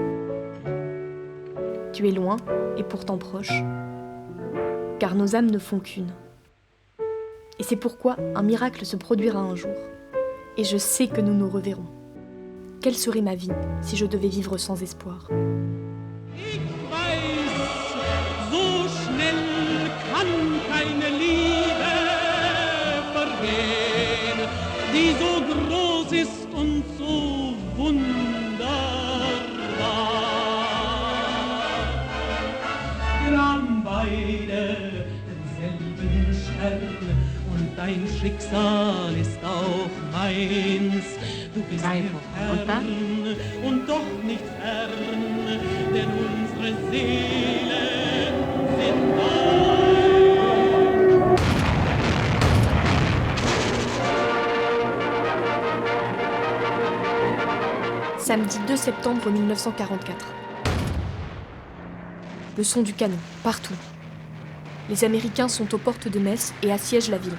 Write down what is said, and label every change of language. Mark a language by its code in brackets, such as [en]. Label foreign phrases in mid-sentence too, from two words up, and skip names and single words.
[fr] Tu es loin et pourtant proche, car nos âmes ne font qu'une. Et c'est pourquoi un miracle se produira un jour, et je sais que nous nous reverrons. Quelle serait ma vie si je devais vivre sans espoir? [de] Ich weiß, so schnell kann keine Liebe vergehen, die so groß ist und so wunderbar. Wir haben beide denselben Stern und dein Schicksal ist auch meins. Du bist mir fern und doch nicht fern, denn unsere Seelen sind eins. [fr] Samedi 2 septembre 1944. Le son du canon, partout. Les Américains sont aux portes de Metz et assiègent la ville.